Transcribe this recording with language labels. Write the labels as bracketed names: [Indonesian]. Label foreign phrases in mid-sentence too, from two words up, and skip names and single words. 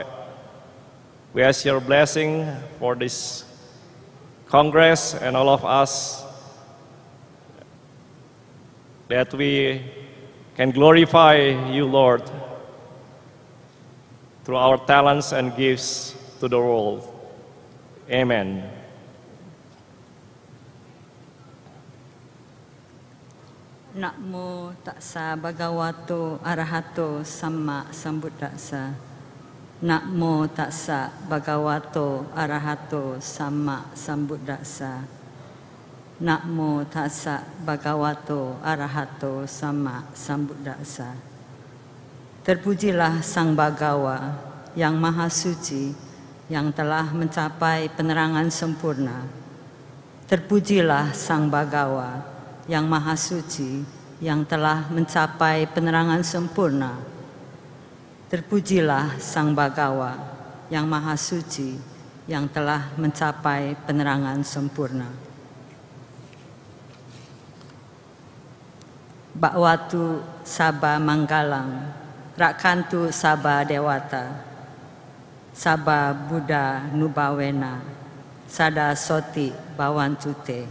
[English] We ask your blessing for this Congress and all of us, that we can glorify you, Lord, through our talents and gifts to the world. Amen. [Pali] Namo tassa bhagavato arahato samma sambuddhassa. Namo tassa bhagavato arahato samma sambuddhassa. Namo tassa bhagavato arahato samma sambuddhassa. [Indonesian] Terpujilah Sang Bhagawa yang Maha Suci, yang telah mencapai penerangan sempurna. Terpujilah Sang Bhagawa yang Maha Suci, yang telah mencapai penerangan sempurna. Terpujilah Sang Bhagawa yang Maha Suci, yang telah mencapai penerangan sempurna. [Pali] Bhagavatu Sabha Manggalang, Rakantu Sabha Dewata, Sabha Buddha Nubawena, Sada Soti Bawantute.